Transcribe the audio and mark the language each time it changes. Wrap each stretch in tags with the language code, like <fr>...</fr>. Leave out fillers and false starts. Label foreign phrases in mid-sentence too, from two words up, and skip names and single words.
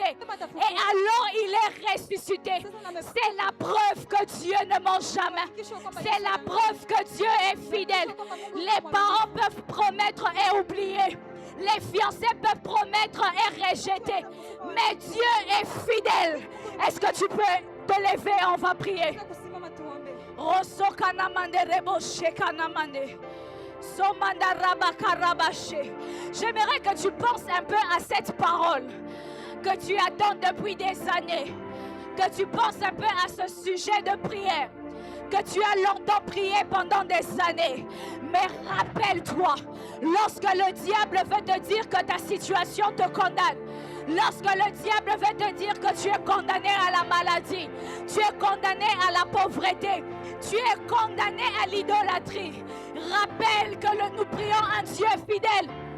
<fr>Et alors il est ressuscité. C'est la preuve que Dieu ne ment jamais. C'est la preuve que Dieu est fidèle. Les parents peuvent promettre et oublier. Les fiancés peuvent promettre et rejeter. Mais Dieu est fidèle. Est-ce que tu peux te lever? On va prier. Rosso kanamande rebo shekanamande. Somanda raba karabashe. J'aimerais que tu penses un peu à cette parole que tu attends depuis des années. Que tu penses un peu à ce sujet de prière que tu as longtemps prié pendant des années. Mais rappelle-toi, lorsque le diable veut te dire que ta situation te condamne, lorsque le diable veut te dire que tu es condamné à la maladie, tu es condamné à la pauvreté, tu es condamné à l'idolâtrie, rappelle que nous prions un Dieu fidèle.</fr>